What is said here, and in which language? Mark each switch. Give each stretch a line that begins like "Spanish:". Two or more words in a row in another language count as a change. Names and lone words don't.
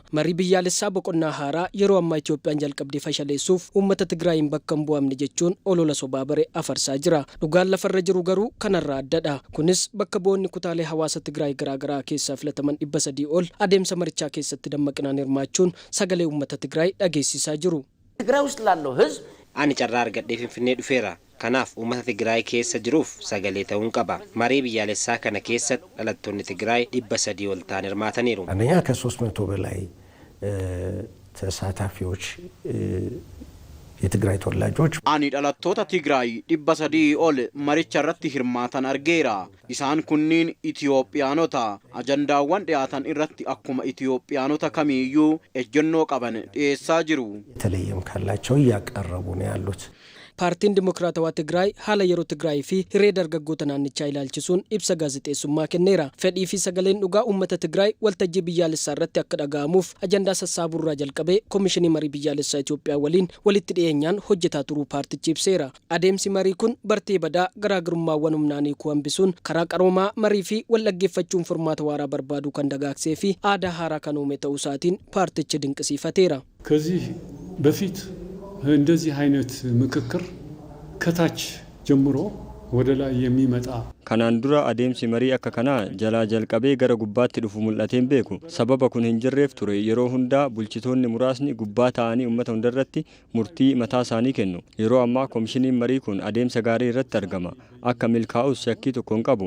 Oromo: Marii biyyaalessaa boqonnaa haaraa yeroo ammaa Itoophiyaan jalqabdee fashaleessuuf uummata Tigraayin bakka hin bu'amne jechuun olola sobaa bare afarsaa jira. Dhugaan lafarra jiru garuu kanarraa addadha. Kunis bakka bu'oonni kutaalee hawaasa Tigraay garaagaraa keessaa filataman 300 ol adeemsa marichaa keessatti dammaqinaan hirmaachuun sagalee uummata Tigraay dhageessisaa jiru.
Amharic: Tigraay ውስጥ ላለው ህዝብ
Oromo: ani carraa argadhee Finfinnee dhufeera. Kanaaf uummata Tigraay keessa jiruuf sagalee ta'uun qaba. Marii biyyaalessaa kana keessa dhalattoonni Tigraay 300 ol ta'an hirmaataniiru.
Amharic: አንደኛ ከ300 በላይ ተሳታፊዎች የትግራይ ተወላጆች
Oromo: ani dhalattoota Tigraay 300 ol maricha irratti hirmaatan argeera. Isaan kunniin Itiyoophiyaanota ajandaawwan dhiyaatan irratti akkuma Itiyoophiyaanota kamiiyyuu ejjennoo qaban dhiyeessaa jiru.
Amharic: የተለየም ካላቸው እያቀረቡ ነው ያሉት።
Oromo: Paartiin Dimokiraatawaa Tigraay haala yeroo Tigraay fi hiree dargaggoota naannichaa ilaalchisuun ibsa gaazexeessummaa kenneera. Fedhii fi sagaleen dhugaa uummata Tigraay waltajjii biyyaalessaa irratti akka dhaga'amuuf ajandaa sassaabuurraa jalqabee Komishinii Marii Biyyaalessaa Itoophiyaa waliin walitti dhiyeenyaan hojjetaa turuu paartichi ibseera. Adeemsi marii kun bartee badaa garaagarummaawwan humnaanii hambisuun karaa qaroomaa marii fi wal dhaggeeffachuun furmaata waaraa barbaaduu kan dagaagsee fi aadaa haaraa kan uume ta'uu isaatiin paartichi dinqisiifateera.
Amharic: ከዚህ በፊት እንደዚህ አይነት ምክክር ከታች ጀምሮ ወደ ላይ የሚመጣ
Oromo: kanaan dura adeemsi marii akka kana jalaa jalqabee gara gubbaatti dhufu mul'ateen beeku. Sababa kun hin jirreef ture yeroo hundaa bulchitoonni muraasni gubbaa ta'anii uummata hundarratti murtii mataa isaanii kennu. Yeroo ammaa komishiniin marii kun adeemsa gaarii irratti argama. Akka milkaa'us shakkii tokko hin qabu.